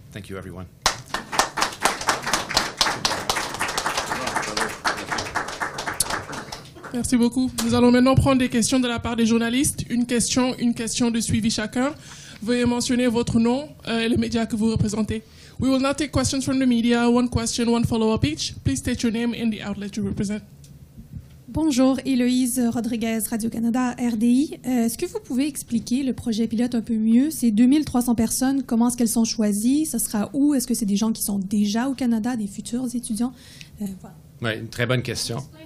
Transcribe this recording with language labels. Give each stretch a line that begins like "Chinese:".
English: Thank you, everyone.
French: Merci beaucoup. Nous allons maintenant prendre des questions de la part des journalistes. Une question de suivi chacun. Veuillez mentionner votre nom et les médias que vous représentez.
English: We will now take questions from the media. One question, one follow-up each. Please state your name and the outlet you represent.
French: Bonjour, Héloïse Rodriguez, Radio-Canada, RDI. Est-ce que vous pouvez expliquer le projet pilote un peu mieux? Ces 2300 personnes, comment est-ce qu'elles sont choisies? Ça sera où? Est-ce que c'est des gens qui sont déjà au Canada, des futurs étudiants? Voilà. Oui, une très bonne question.